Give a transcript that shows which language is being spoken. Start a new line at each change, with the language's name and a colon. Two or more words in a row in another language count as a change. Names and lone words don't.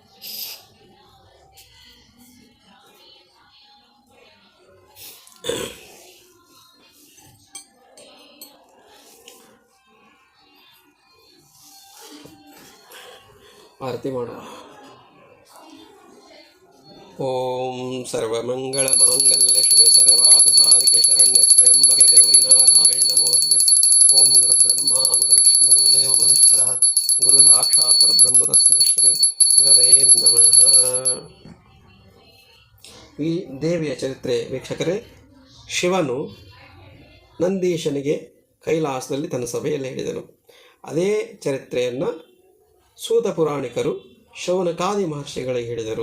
Kannada: ಆರತಿ ಮಾಡುವ.
Sanskrit: ಓಂ ಸರ್ವಮಂಗಳ ಮಾಂಗಲ್ಯ ಶಿವೆ ಸರ್ವಾರ್ಥಸಾಧಕೆ ಶರಣ್ಯೆ ತ್ರ್ಯಂಬಕೆ ಗೌರಿ ನಾರಾಯಣಿ ನಮೋಸ್ತುತೆ. ಓಂ ಗುರು ಬ್ರಹ್ಮ ಗುರು ವಿಷ್ಣು ಗುರುದೇವ ಮಹೇಶ್ವರ ಗುರು ಸಾಕ್ಷಾತ್ ಪರಬ್ರಹ್ಮ ತಸ್ಮೈ ಶ್ರೀ ಗುರವೇ ನಮಃ.
Kannada: ಈ ದೇವಿಯ ಚರಿತ್ರೆ ವೀಕ್ಷಕರೇ, ಶಿವನು ನಂದೀಶನಿಗೆ ಕೈಲಾಸದಲ್ಲಿ ತನ್ನ ಸಭೆಯಲ್ಲಿ ಹೇಳಿದನು. ಅದೇ ಚರಿತ್ರೆಯನ್ನು ಸೂತ ಪುರಾಣಿಕರು ಶೌನಕಾದಿ ಮಹರ್ಷಿಗಳಿಗೆ ಹೇಳಿದರು.